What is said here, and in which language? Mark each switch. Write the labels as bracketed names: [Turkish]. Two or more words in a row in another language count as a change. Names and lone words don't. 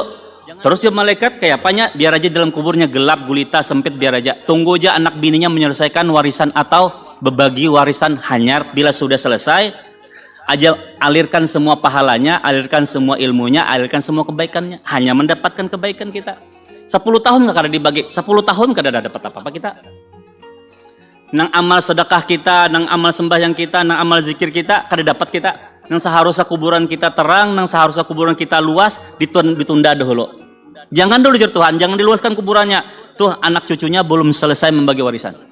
[Banjar] Terus ya malaikat kayak apanya? Biar aja dalam kuburnya gelap, gulita, sempit, biar aja. Tunggu aja anak bininya menyelesaikan warisan atau berbagi warisan hanyar. Bila sudah selesai, aja alirkan semua pahalanya, alirkan semua ilmunya, alirkan semua kebaikannya, hanya mendapatkan kebaikan kita. 10 tahun nggak kada dibagi, 10 tahun kada dapat apa-apa kita. Nang amal sedekah kita, nang amal sembahyang kita, nang amal zikir kita kada dapat kita. Nang seharusnya kuburan kita terang, nang seharusnya kuburan kita luas, ditunda dahulu. Jangan dulu jar Tuhan, jangan diluaskan kuburannya. Tuh anak cucunya belum selesai membagi warisan.